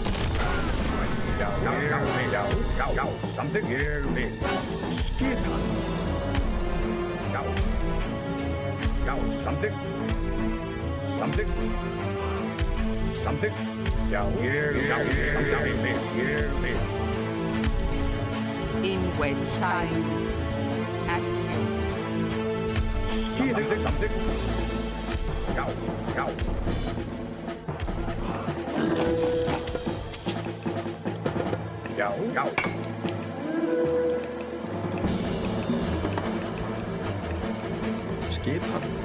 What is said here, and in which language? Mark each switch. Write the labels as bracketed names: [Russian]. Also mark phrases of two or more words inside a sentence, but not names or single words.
[Icelandic] Já. Samþykkt. Ég vil. Skipan. Já. Samþykkt. Samþykkt. Já. Ég vil. In wedge. Tayu. Active. Samþykkt. Já. Já. Skipan.